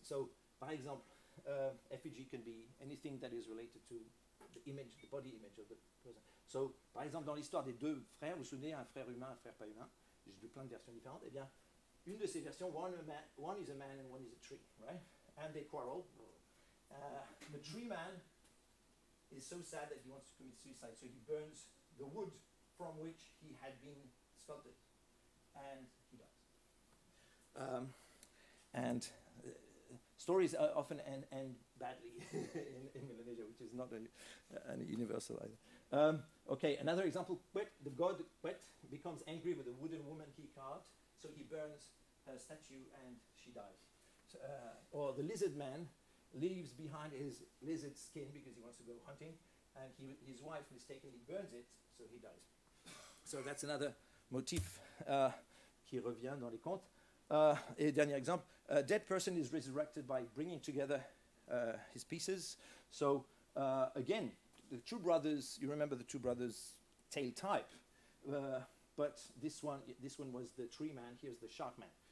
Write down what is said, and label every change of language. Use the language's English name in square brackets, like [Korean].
[English] So, [French] par exemple, [English] effigy can be anything that is related to the image, the body image of the person. [French] So, par exemple, dans l'histoire des deux frères, vous vous souvenez, un frère humain, un frère pas humain, j'ai vu plein de versions différentes, eh bien, une de ces versions, [English] one is a man and one is a tree, right? And they quarrel. The tree man is so sad that he wants to commit suicide, so he burns the wood from which he had been sculpted, and he dies. And stories often end badly in Melanesia, which is not a universal either. Okay, another example, Quet, the god Quet becomes angry with the wooden woman he carved, so he burns her statue and she dies. Or the lizard man leaves behind his lizard skin because he wants to go hunting, and his wife mistakenly burns it, so he dies. So that's another motif [French] qui revient dans les contes. Et dernier exemple, [English] a dead person is resurrected by bringing together his pieces. So again, the two brothers, you remember the two brothers' tail type, but this one was the tree man, here's the shark man.